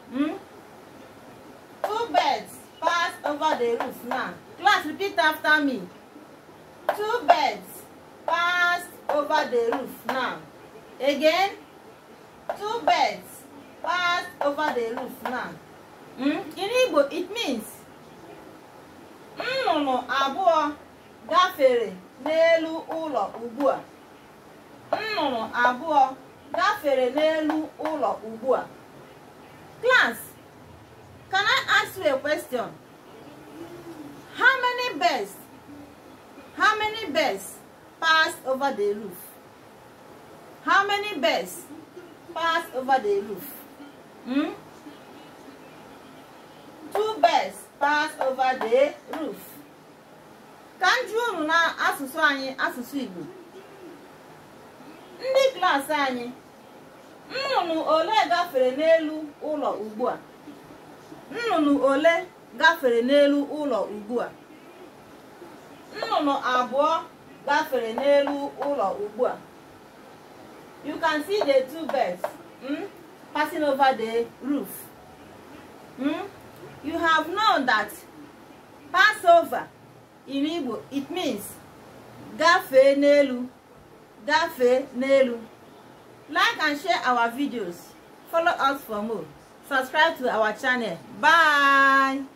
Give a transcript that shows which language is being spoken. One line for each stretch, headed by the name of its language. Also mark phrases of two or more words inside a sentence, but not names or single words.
English: Two birds pass over the roof now. Class, repeat after me. Two birds passed over the roof now. Again. Two birds passed over the roof now. In Igbo, it means
Igbo: nnụnụ abụọ gafere n'elu ụlọ ugbu a. Nnụnụ abụọ gafere n'elu ụlọ ugbu a.
English: Class, can I ask you a question? How many birds passed over the roof? How many birds passed over the roof? Two birds passed over the roof. Can you
Igbo: na asụsụ anyị asụsụ Igbo? Ndị klas anyị, nnụnụ ole gafere n'elu ụlọ ugbu a? Nnụnụ ole gafere n'elu ụlọ ugbu a? Nnụnụ abụọ gafere n'elu ụlọ ugbu a.
English: You can see the two birds passing over the roof. You have known that Passover in Igbo, it means
Igbo: gafe n'elu. Gafe n'elu.
English: Like and share our videos. Follow us for more. Subscribe to our channel. Bye.